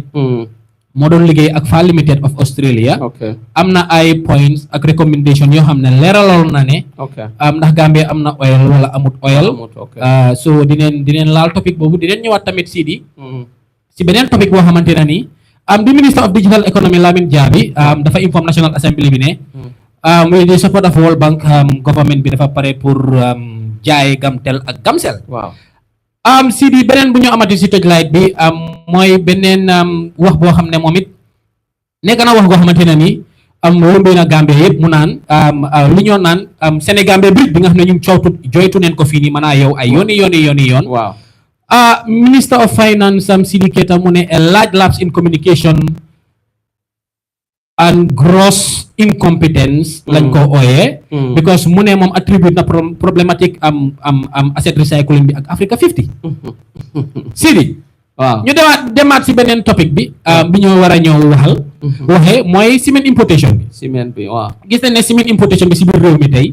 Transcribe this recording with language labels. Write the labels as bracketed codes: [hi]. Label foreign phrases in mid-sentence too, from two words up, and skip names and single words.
[wo] mo doon liggéey ak Fall Limited of Australia amna ay points ak recommendation yo xamne leralal na ne ndax Gambia amna oil wala amut oil so dinen laal topic bobu dinen ñëwaat tamit si benen topic bo xamanteni ni [en] the Minister of Digital Economy [wo] Lamin Jabi dafa inform National Assembly bi ne [en] with the support of World Bank [wo] government bi dafa pare pour jaay Gamtel ak Gamcell si di beneen bu ñu amati si Torchlight bi mooy beneen wax boo xam ne moom it nekk na wax goo xamante ne ni lëmbee na Gambia yëpp mu naan li ñoo naan Sénégambia bi nga xam ne ñu joytu neen ko fii nii mën naa yow ay yoon waaw [en] Minister of Finance [wo] Sidi Keita mu ne [en] a large lapse in communication and gross incompetence [wo] lañ ko ooyee because mu ne moom attribute na problématique [en] asset recycling [wo] bi ak Africa 50 Sidi waaw ñu demaat si beneen topic bi bi ñoo war a ñëw waxal waxee mooy [en] cement importation [wo] bi. ciment bi waaw. gis nañ ne [en] cement importation [wo] bi si biir réew mi tey.